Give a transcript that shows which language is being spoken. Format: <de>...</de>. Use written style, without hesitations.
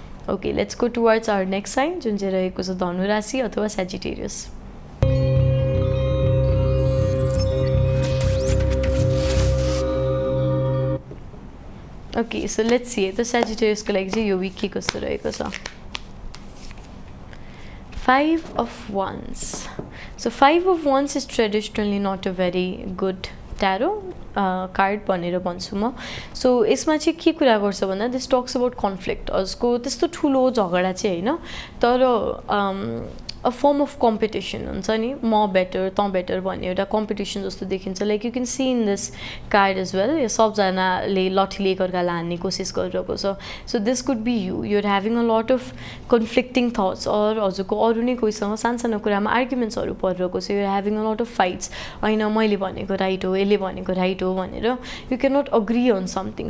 <ne>Okay, let's go towards our next sign, जुन चाहिँ रहेको छ धनु राशि अथवा Sagittarius. Okay, so let's see त सेजिटेरियसको लागि चाहिँ यो विक के कस्तो रहेको छ.</ne> <en>5 of Wands. So 5 of Wands is traditionally not a very good tarot card भनेर भन्छु म.</en> <ne>सो यसमा चाहिँ के कुरा गर्छ भन्दा</ne> <en>This talks about conflict.</en> <ne>उसको त्यस्तो ठुलो झगडा चाहिँ होइन तर अ फर्म अफ कम्पिटिसन हुन्छ नि, म बेटर त बेटर भन्ने एउटा कम्पिटिसन जस्तो देखिन्छ.</ne> <en>Like you can see in this card as well.</en> <ne>यो सबजनाले लठीले एकअर्कालाई हान्ने कोसिस गरिरहेको छ.</ne> <en>So this could be you. You're having a lot of conflicting thoughts,</en> <ne>और हजुरको अरू नै कोहीसँग सानो कुरामा आर्ग्युमेन्ट्सहरू परिरहेको छ.</ne> <en>You're having a lot of fights.</en> <ne>होइन मैले भनेको राइट हो,</ne> <en>यसले भनेको राइट हो भनेर you can not agree on something.</en>